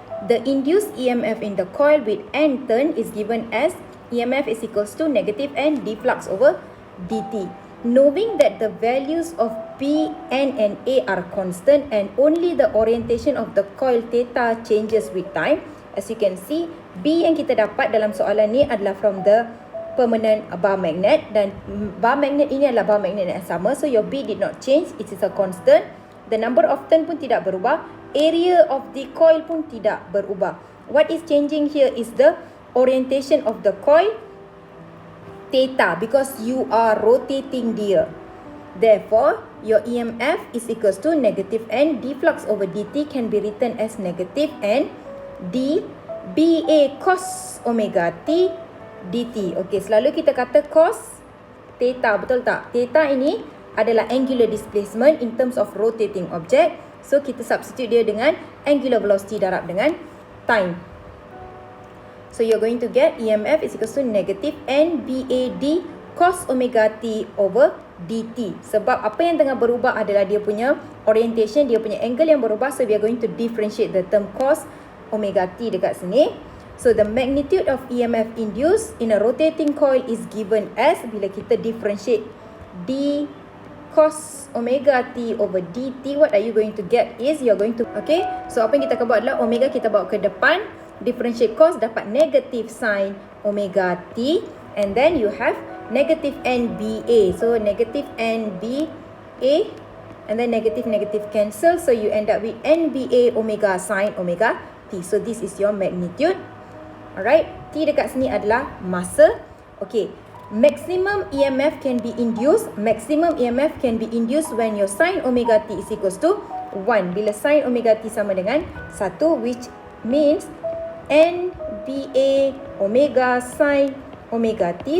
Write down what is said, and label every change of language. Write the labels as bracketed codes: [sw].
[en] The induced EMF in the coil with N turn is given as EMF is equals to negative N d flux over dt. Knowing that the values of B, N and A are constant and only the orientation of the coil theta changes with time. As you can see, [ms] B yang kita dapat dalam soalan ni adalah [en] from the permanent bar magnet, [ms] dan bar magnet ini adalah bar magnet yang sama. [en] So your B did not change, it is a constant. The number of turn [ms] pun tidak berubah. [en] Area of the coil [ms] pun tidak berubah. [en] What is changing here is the orientation of the coil theta, because you are rotating dia. Therefore, your EMF is equals to negative N d flux over dt can be written as negative N d BA cos omega t dt. [ms] Okey, selalu kita kata cos theta, betul tak? Theta ini adalah angular displacement [en] in terms of rotating object. [ms] So, kita substitute dia dengan angular velocity darab dengan time. [en] So, you're going to get EMF is equals to negative N BAD cos omega t over dt. [ms] Sebab apa yang tengah berubah adalah dia punya orientation, dia punya angle yang berubah. [en] So, we are going to differentiate the term cos omega t dekat sini. So, the magnitude of EMF induced in a rotating coil is given as, bila kita differentiate d cos omega t over dt, what are you going to get is, you're going to, okay, [ms] so apa yang kita akan buat adalah omega kita bawa ke depan, [en] differentiate cos, dapat negative sin omega t, and then you have negative nba. So, negative nba, and then negative cancel, so you end up with nba omega sin omega t. So, this is your magnitude. [ms] Alright, T dekat sini adalah masa. [en] Okay, maximum EMF can be induced. Maximum EMF can be induced when your sin omega t is equals to 1. [ms] Bila sin omega t sama dengan 1, [en] which means [ms] NBA omega sin omega t.